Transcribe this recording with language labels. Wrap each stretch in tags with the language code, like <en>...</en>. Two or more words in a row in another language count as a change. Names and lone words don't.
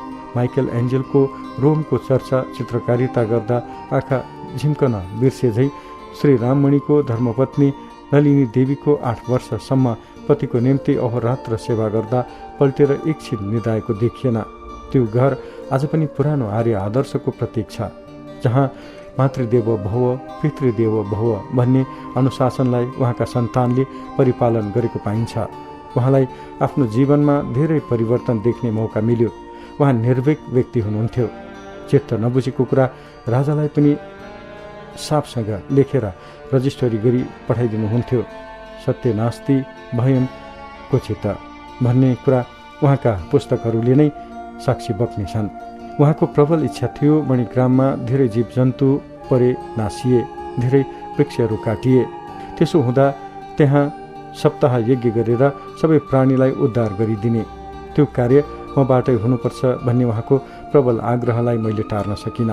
<ne>माइकल एन्जेलको रोमको चर्चा चित्रकारिता गर्दा आँखा झिम्कन बिर्से झै श्री राममणिको धर्मपत्नी नलिनी देवीको 8 वर्षसम्म पतिको निम्ति अहोरात्र सेवा गर्दा पल्टेर एकछिन निदाएको देखिएन। त्यो घर आज पनि पुरानो आर्य आदर्शको प्रतीक छ, जहाँ</ne> <sa>मातृदेव भव पितृदेव भव</sa> <ne>भन्ने अनुशासनलाई उहाँका सन्तानले परिपालन गरेको पाइन्छ। उहाँलाई आफ्नो जीवनमा धेरै परिवर्तन देख्ने मौका मिल्यो। उहाँ निर्भीक व्यक्ति हुनुहुन्थ्यो। चित्त नबुझेको कुरा राजालाई पनि साफसँग लेखेर रजिस्ट्री गरी पठाइदिनुहुन्थ्यो।</ne> <sa>सत्य नास्ति भयम क्वचित</sa> <ne>भन्ने कुरा उहाँका पुस्तकहरूले नै साक्षी बक्नेछन्। उहाँको प्रबल इच्छा थियो मणिग्राममा धेरै जीवजन्तु परे नासिए, धेरै वृक्षहरू काटिए। त्यसो हुँदा त्यहाँ सप्ताह यज्ञ गरेर सबै प्राणीलाई उद्धार गरिदिने, त्यो कार्य मबाटै हुनुपर्छ भन्ने उहाँको प्रबल आग्रहलाई मैले टार्न सकिनँ।</ne>